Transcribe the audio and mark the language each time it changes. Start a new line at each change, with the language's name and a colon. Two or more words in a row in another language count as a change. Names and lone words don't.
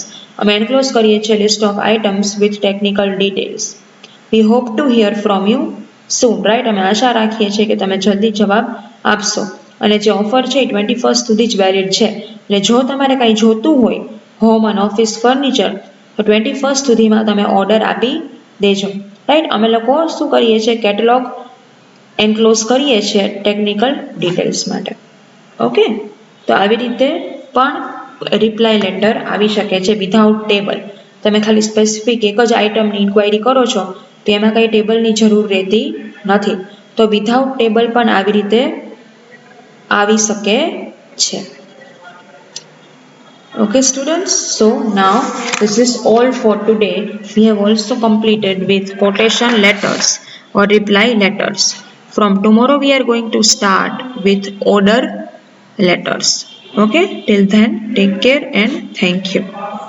English: અમે enclose
Gujarati: કરીએ છીએ
English: list of items with technical details. We hope to hear from you soon. Right?
Gujarati: અમે આશા રાખીએ છીએ કે તમે જલ્દી જવાબ આપશો. અને જે ઓફર છે એ 21st સુધી જ વેલિડ છે. એટલે જો તમારે કંઈ જોતું હોય હોમ અને
English: office furniture
Gujarati: તો 21st સુધીમાં તમે ઓર્ડર આપી દેજો. રાઈટ, અમે લોકો શું કરીએ છીએ
English: catalogue enclose
Gujarati: કરીએ છીએ
English: technical details
Gujarati: માટે. ઓકે, તો આવી રીતે પણ
English: reply letter
Gujarati: આવી શકે છે
English: without table.
Gujarati: તમે ખાલી સ્પેસિફિક એક જ આઇટમની ઇન્ક્વાયરી કરો છો તો એમાં કંઈ ટેબલની જરૂર રહેતી નથી. તો
English: without table
Gujarati: પણ આવી રીતે આવી શકે છે.
English: Okay students, so now this is all for today. We have also completed with quotation letters or reply letters. From tomorrow we are going to start with order letters. Okay, till then take care and thank you.